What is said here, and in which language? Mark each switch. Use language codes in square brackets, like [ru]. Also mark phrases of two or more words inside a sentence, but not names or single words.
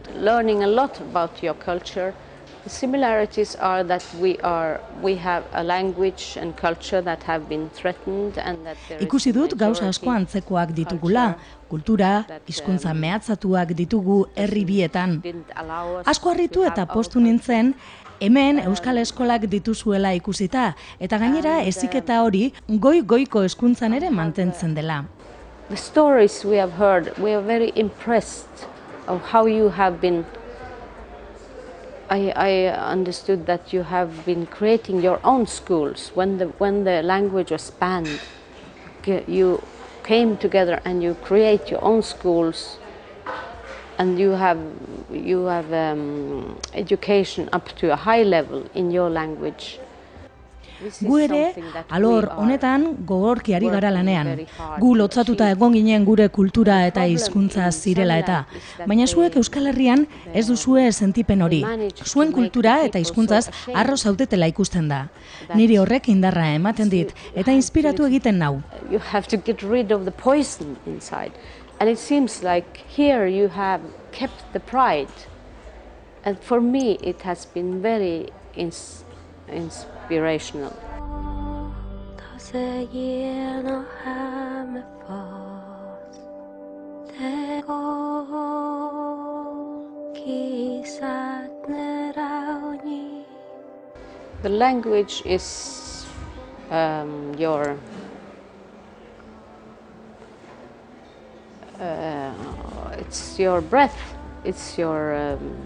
[en] Learning a lot about your culture. The similarities are that we have a language and culture that have been threatened and that there is... [eu] Ikusi dut gauza asko antzekoak ditugula, kultura, hizkuntza mehatzatuak ditugu herri bietan. Asko harritu eta poztu nintzen, hemen Euskal Eskolak dituzuela ikusita, eta gainera heziketa hori goi-goiko hezkuntzan ere mantentzen dela. [en] The stories we have heard, we are very impressed of how you have been... I understood that you have been creating your own schools. When the language was banned, you came together and you create your own schools. And you have education up to a high level in your language. [eu] Gu ere, alor honetan gogorki ari gara lanean. Gu lotzatuta egon ginen gure kultura eta hizkuntza zirela eta. Baina zuek Euskal Herrian ez duzue sentipen hori. Zuen kultura eta hizkuntzaz harro zaudetela ikusten da. Niri horrek indarra ematen dit eta inspiratu egiten nau. [en] You have to get rid of the poison inside. And it seems like here you have kept the pride. And for me it has been very inspirational. The language is it's your breath, it's your